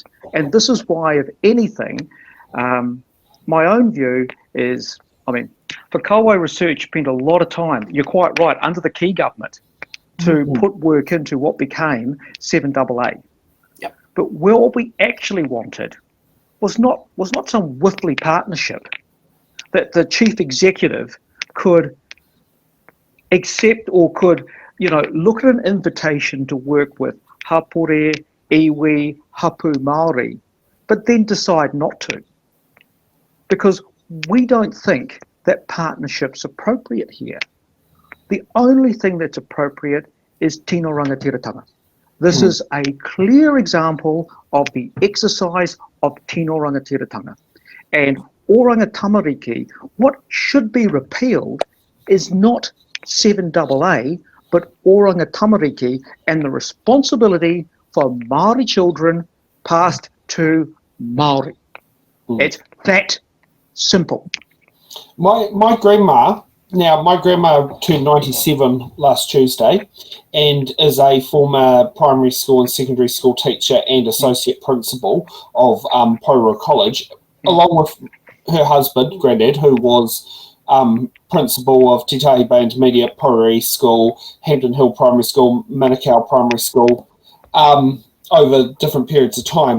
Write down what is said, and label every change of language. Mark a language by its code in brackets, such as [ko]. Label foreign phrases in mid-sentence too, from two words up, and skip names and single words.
[en] And this is why, if anything, my own view is, Whakauai Research spent a lot of time, you're quite right, under the Key government to put work into what became 7AA. But what we actually wanted was not some whiffly partnership that the chief executive could accept or could, look at an invitation to work with [mi] hapore, iwi, hapu Māori, [en] but then decide not to. Because we don't think that partnership's appropriate here. The only thing that's appropriate is [mi] tino rangatiratanga. [en] This is a clear example of the exercise of [mi] tino rangatiratanga. [en] And Oranga Tamariki, what should be repealed is not 7AA, but Oranga Tamariki and the responsibility for Māori children passed to Māori. It's that simple. My grandma turned 97 last Tuesday and is a former primary school and secondary school teacher and associate principal of Porirua College, along with her husband, Grandad, who was principal of Te Tahi Bay Intermediate, Porirua School, Hampton Hill Primary School, Manukau Primary School, over different periods of time.